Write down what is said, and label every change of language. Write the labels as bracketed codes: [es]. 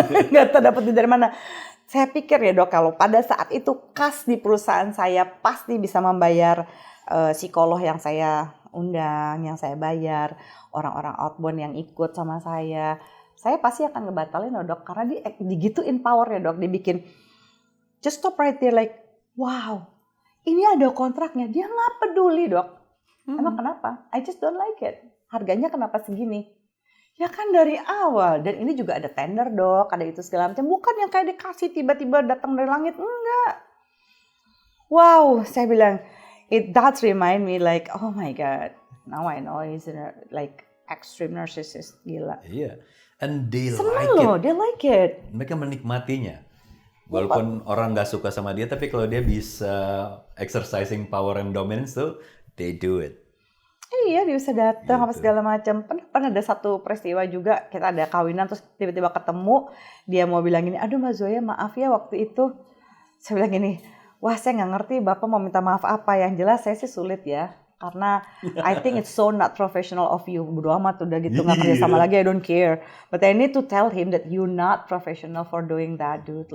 [id] Nggak tahu dapat dari mana. Saya pikir ya dok, kalau pada saat itu kas di perusahaan saya pasti bisa membayar psikolog yang saya undang, yang saya bayar, orang-orang outbound yang ikut sama saya pasti akan ngebatalin loh dok, karena digituin power ya dok, dibikin [en] just stop right there like, [id] wow, ini ada kontraknya, dia nggak peduli dok. Emang kenapa? [en] I just don't like it. [id] Harganya kenapa segini? Ya kan dari awal, dan ini juga ada tender dok, ada itu segala macam, bukan yang kayak dikasih tiba-tiba datang dari langit, enggak. [en] Wow, [id] saya bilang, [en] it does remind me like, oh my god, now I know he's like extreme narcissist, [id] gila. Iya. [en] And they like it. [id] Mereka menikmatinya. Walaupun orang nggak suka sama dia, tapi kalau dia bisa [en] exercising power and dominance [id] tuh, [en] they do it. [id] Iya, dia bisa datang apa segala macam. Pernah ada satu peristiwa juga, kita ada kawinan terus tiba-tiba ketemu, dia mau bilang gini, aduh Mbak Zoya maaf ya waktu itu. Saya bilang gini, wah saya nggak ngerti Bapak mau minta maaf apa, yang jelas saya sih sulit ya. Karena [en] I think it's so not professional of you. [id] Bodo amat udah gitu nggak kerja sama lagi, [en] I don't care. But I need to tell him that you're not professional for doing that, dude.